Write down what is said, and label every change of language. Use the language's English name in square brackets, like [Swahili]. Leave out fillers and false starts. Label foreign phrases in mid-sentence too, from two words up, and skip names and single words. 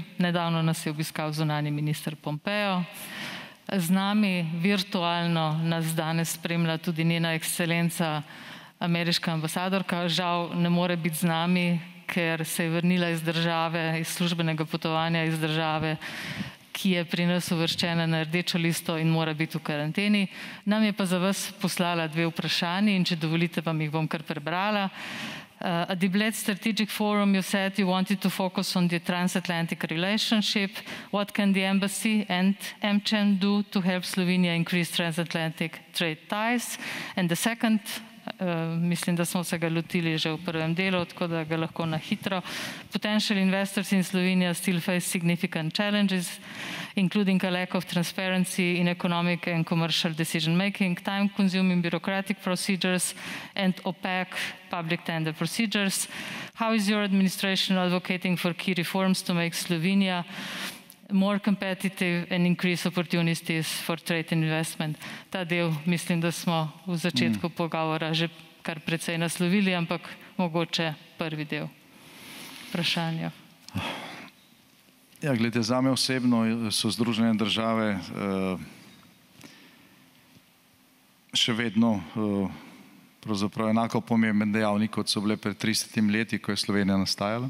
[Slovenian] Nedavno nas je obiskal zunanji minister Pompeo. Z nami virtualno nas danes spremlja tudi njena ekscelenca, ameriška ambasadorka. Žal ne more biti z nami, ker se je vrnila iz države, iz službenega potovanja iz države, ki je pri nas uvrščena na rdečo listo in mora biti v karanteni. Nam je pa za vas poslala 2 vprašanji in če dovolite, vam jih bom kar prebrala. [English] At the Bled Strategic Forum, you said you wanted to focus on the transatlantic relationship. What can the embassy and AmCham do to help Slovenia increase transatlantic trade ties? And the second, [Slovenian] mislim, da smo se ga lotili že v prvem delu, tako da ga lahko na hitro. [English] Potential investors in Slovenia still face significant challenges, including a lack of transparency in economic and commercial decision-making, time-consuming bureaucratic procedures, and opaque public tender procedures. How is your administration advocating for key reforms to make Slovenia more competitive and increase opportunities for trade and investment? [Slovenian] Ta del mislim, da smo v začetku pogovora že kar precej naslovili, ampak mogoče prvi del vprašanja. Ja, glede, zame osebno so Združene države še vedno pravzaprav enako pomemben dejavnik, kot so bile pred 30 leti, ko je Slovenija nastajala.